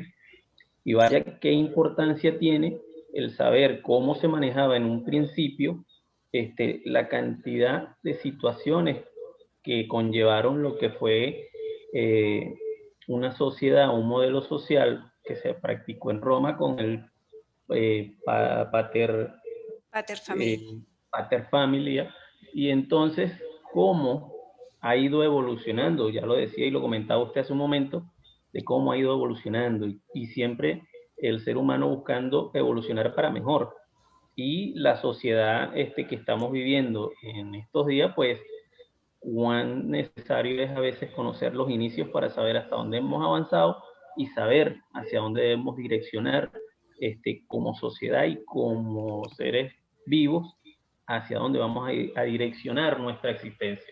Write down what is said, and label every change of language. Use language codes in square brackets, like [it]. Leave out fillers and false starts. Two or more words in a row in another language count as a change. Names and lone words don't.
[es] Y vaya qué importancia tiene el saber cómo se manejaba en un principio la cantidad de situaciones que conllevaron lo que fue una sociedad, un modelo social que se practicó en Roma con el pater Familia. [la] Pater Familia, [es] y entonces cómo ha ido evolucionando, ya lo decía y lo comentaba usted hace un momento, de cómo ha ido evolucionando y siempre el ser humano buscando evolucionar para mejor. Y la sociedad que estamos viviendo en estos días, pues cuán necesario es a veces conocer los inicios para saber hasta dónde hemos avanzado y saber hacia dónde debemos direccionar como sociedad y como seres vivos, hacia dónde vamos a direccionar nuestra existencia.